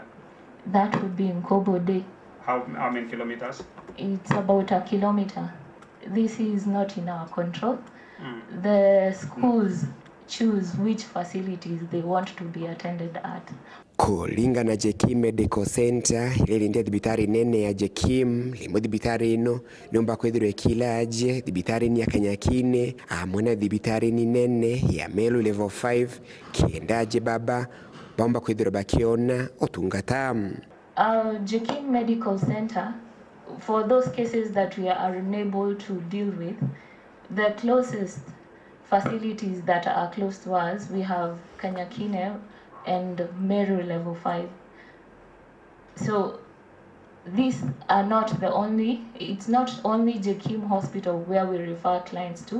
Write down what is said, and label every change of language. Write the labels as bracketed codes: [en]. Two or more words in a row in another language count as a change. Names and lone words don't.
[en] That would be in Kobode. How many kilometers? It's about 1 kilometer. This is not in our control. The schools choose which facilities they want to be attended at. [mer] Kulinga na Jekim Medical Center ile ndia dibitari nene ya Jekim limo dibitari ino nomba kwedhiro kilaje dibitari ni ya Kanyakine amwana dibitari ni nene ya Melu level 5 kiendaje baba bomba kwedhiro bakiona otungatamu. [en] Jekim Medical Center, for those cases that we are unable to deal with, the closest facilities that are close to us, we have Kanyakine and Meru level 5. So these are not the only, it's not only Jekim Hospital where we refer clients to.